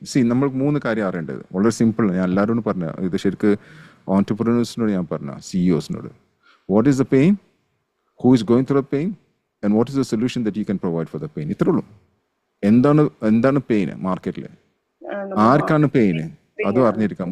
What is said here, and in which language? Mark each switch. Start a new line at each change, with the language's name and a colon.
Malayalam: See, നമ്മൾ 3 കാര്യം അറിയേണ്ടത് വളരെ സിമ്പിൾ. ഞാൻ എല്ലാവരോടും പറഞ്ഞ ഇത്, ശരിക്ക് ഓൺടർപ്രനേഴ്സിനോട് ഞാൻ പറഞ്ഞ, CEOസിനോട്.
English: What is the pain? Who is going through the pain? And what is the solution that you can provide for the pain?
Malayalam: ഇത്രേ ഉള്ളൂ. എന്താണ് പെയിന് മാർക്കറ്റിൽ, ആർക്കാണ് പെയിന്, അതും അറിഞ്ഞിരിക്കാം.